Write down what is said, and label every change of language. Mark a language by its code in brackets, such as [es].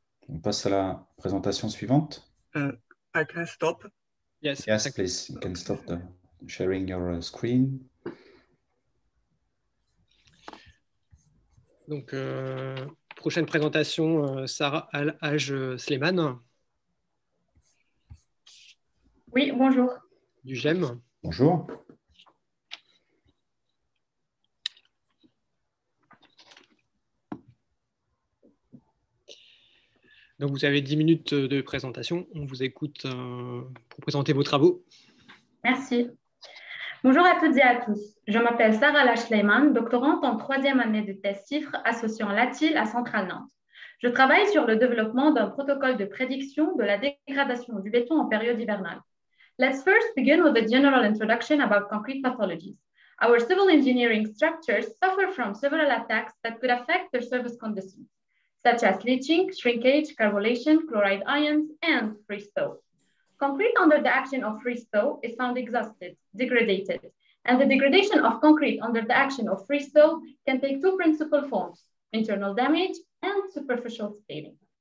[fr] On passe à la présentation suivante. [en] I can stop. Yes, Yes, please. You can stop sharing your screen. [fr] Donc, prochaine présentation, Sarah Al-Haj Sleiman. Oui, bonjour. Du GEM. Bonjour. Donc, vous avez 10 minutes de présentation. On vous écoute pour présenter vos travaux. Merci. Bonjour à toutes et à tous. Je m'appelle Sarah Al-Haj Sleiman, doctorante en 3e année de thèse CIFRE associant l'ATIL à Centrale Nantes. Je travaille sur le développement d'un protocole de prédiction de la dégradation du béton en période hivernale. [en] Let's first begin with a general introduction about concrete pathologies. Our civil engineering structures suffer from several attacks that could affect their surface conditions, such as leaching, shrinkage, carbonation, chloride ions, and freeze-thaw. Concrete under the action of freeze-thaw is found exhausted, degraded, and the degradation of concrete under the action of freeze-thaw can take two principal forms, internal damage and superficial scaling.